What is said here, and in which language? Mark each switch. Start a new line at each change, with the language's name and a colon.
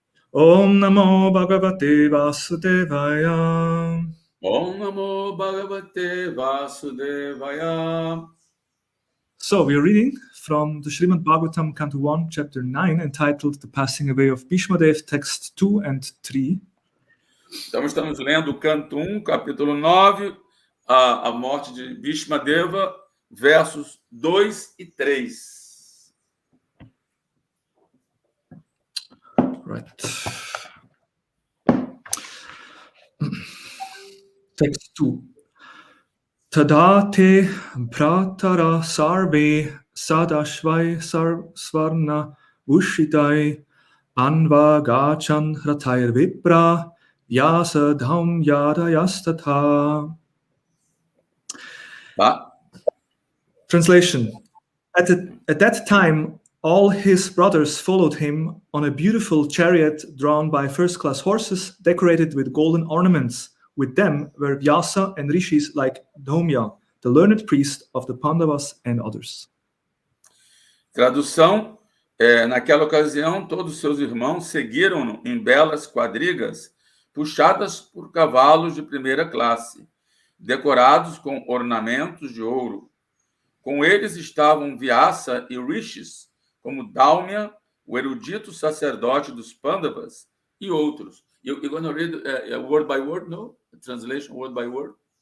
Sanskrit: Om Namo Bhagavate Vasudevaya. Om Namo Bhagavate Vasudevaya.
English: So we are reading from the Srimad Bhagavatam, Canto 1, Chapter 9, entitled The Passing Away of Bhishma Dev, texts 2 and 3.
Portuguese: Então estamos lendo o Canto 1, capítulo 9, a morte de Bhishma Deva, versos 2 e 3. Right.
English: Text 2.
Sanskrit: Tadate pratara sarve sadashvai svarna ushitai anva gachan hratayar vipra yasa dham yadayastatha.
English: Translation. At that time, all his brothers followed him on a beautiful chariot drawn by first-class horses decorated with golden ornaments. With them were Vyasa and rishis like Dhaumya, the learned priest of the Pandavas and others.
Portuguese: Tradução. Naquela ocasião, todos seus irmãos seguiram-no em belas quadrigas puxadas por cavalos de primeira classe, decorados com ornamentos de ouro. Com eles estavam Vyasa e rishis, como Dhaumya, o erudito sacerdote dos Pandavas, e outros.
English: You're going to read word by word, no? Translation, word by word?